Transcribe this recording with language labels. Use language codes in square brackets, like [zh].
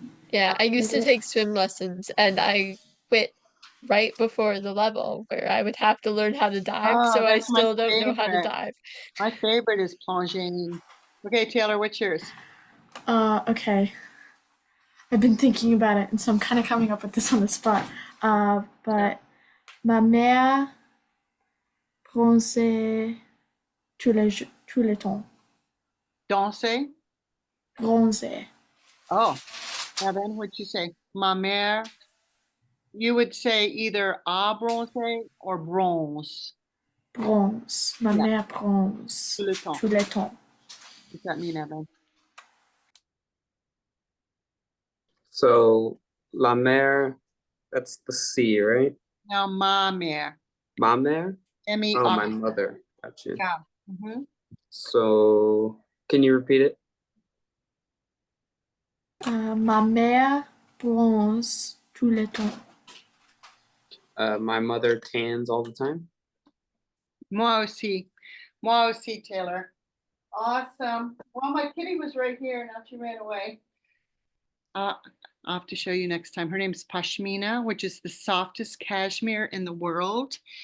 [en] Yeah, I used to take swim lessons and I quit right before the level where I would have to learn how to dive, Oh, so I that's my still don't know how to favorite. dive. My favorite is plonging. Okay, Taylor, what's yours? Okay. I've been thinking about it, and so I'm kind of coming up with this on the spot. [fr] But ma mère bronzait tous les temps. Danser. Bronzait. [en] Oh, Evan, what'd you say? Ma mère. You would say either a bronze or bronze. [fr] Bronze. Ma [en] Yeah. [fr] mère bronze Tout le temps. tous les temps. [en] What does that mean, Evan? So la mer, that's the sea, right? [fr] Now, ma mère. Ma mère? [en] M-E-R. Oh, my mother. Gotcha. Yeah. Mhm. So can you repeat it? [fr] Ma mère bronze tous les temps. [en] My mother tans all the time. [fr] Moi aussi. Moi aussi, Taylor. Awesome. [en] Well, my kitty was right here. Now she ran away. I'll have to show you next time. Her name's Pashmina, which is the softest cashmere in the world.